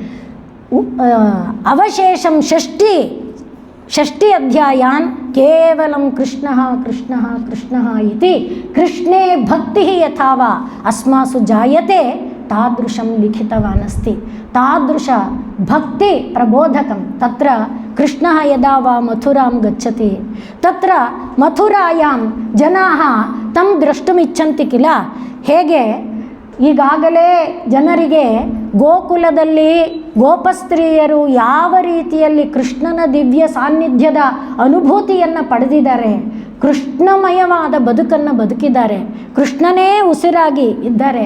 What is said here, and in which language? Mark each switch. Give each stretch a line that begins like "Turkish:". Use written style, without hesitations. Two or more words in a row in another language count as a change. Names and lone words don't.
Sanskrit: ಅವಶೇಷಂ 60 ಅಧ್ಯಾಯಾನ್ ಕೇವಲಂ ಕೃಷ್ಣಃ ಕೃಷ್ಣಃ ಕೃಷ್ಣಃ ಇತಿ ಕೃಷ್ಣೇ ಭಕ್ತಿಃ ಯಥಾವ ಅಸ್ಮಾಸು ಜಾಯತೆ ತಾದೃಶಂ ಲಿಖಿತವಾನ್ ಅಸ್ತಿ. ತಾದೃಶ ಭಕ್ತಿ ಪ್ರಬೋಧಕಂ ತತ್ರ ಕೃಷ್ಣಃ ಯದಾ ವಾ ಮಥುರಾಂ ಗಚ್ಚತಿ ತತ್ರ ಮಥುರಾಯಾಂ ಜನಾಃ ತಂ ದ್ರಷ್ಟುಮಿಚ್ಛಂತಿ ಕಿಲ.
Kannada: ಹೇಗೆ ಈಗಾಗಲೇ ಜನರಿಗೆ ಗೋಕುಲದಲ್ಲಿ ಗೋಪಸ್ತ್ರೀಯರು ಯಾವ ರೀತಿಯಲ್ಲಿ ಕೃಷ್ಣನ ದಿವ್ಯ ಸಾನ್ನಿಧ್ಯದ ಅನುಭೂತಿಯನ್ನು ಪಡೆದಿದ್ದಾರೆ, ಕೃಷ್ಣಮಯವಾದ ಬದುಕನ್ನು ಬದುಕಿದ್ದಾರೆ, ಕೃಷ್ಣನೇ ಉಸಿರಾಗಿ ಇದ್ದಾರೆ.